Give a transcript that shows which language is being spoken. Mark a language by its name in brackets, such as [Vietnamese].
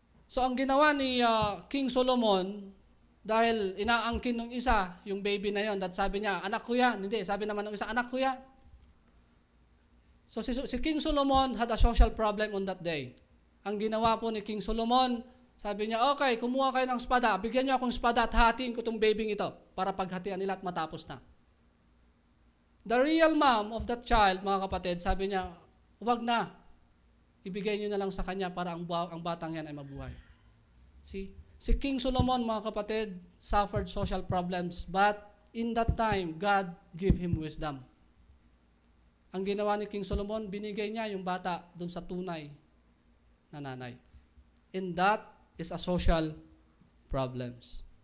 [Filipino] So ang ginawa ni King Solomon, dahil inaangkin ng isa, yung baby na yon, that sabi niya, anak ko yan. Hindi, sabi naman ng isa, anak ko yan. [English] So si King Solomon had a social problem on that day. [Filipino] Ang ginawa po ni King Solomon, sabi niya, okay, kumuha kayo ng espada, bigyan niyo akong espada at hatiin ko itong babyng ito para paghatian nila at matapos na. [English] The real mom of that child, [Filipino] mga kapatid, sabi niya, huwag na, ibigay niyo na lang sa kanya para ang batang yan ay mabuhay. [English] Si King Solomon, [Filipino] mga kapatid, [English] suffered social problems, but in that time, God gave him wisdom. [Filipino] Ang ginawa ni King Solomon, binigay niya yung bata dun sa tunay na nanay. [English] And that is a social problems.